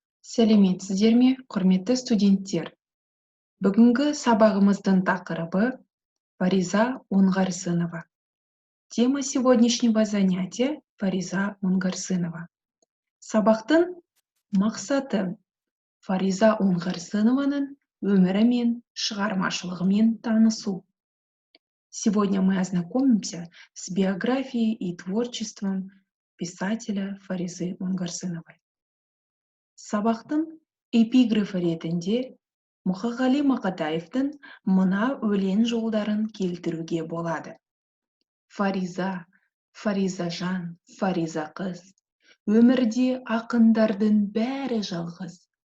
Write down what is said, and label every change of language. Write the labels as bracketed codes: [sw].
[kk] Сәлеметсіздер ме, құрметті студенттер? Бүгінгі сабағымыздың тақырыбы Фариза Оңғарсынова. [ru] Тема сегодняшнего занятия Фариза Оңғарсынова. [kk] Сабақтың мақсаты Фариза Оңғарсынованың өмірі мен шығармашылығымен танысу. [ru] Сегодня мы ознакомимся с биографией и творчеством писателя Фаризы Оңғарсыновой. [kk] Сабақтың эпиграфы ретінде Мұқағали Мақатаевтың мына өлең жолдарын келтіруге болады. Фариза, Фаризажан, Фариза қыз, өмірде ақындардың бәрі жалғыз.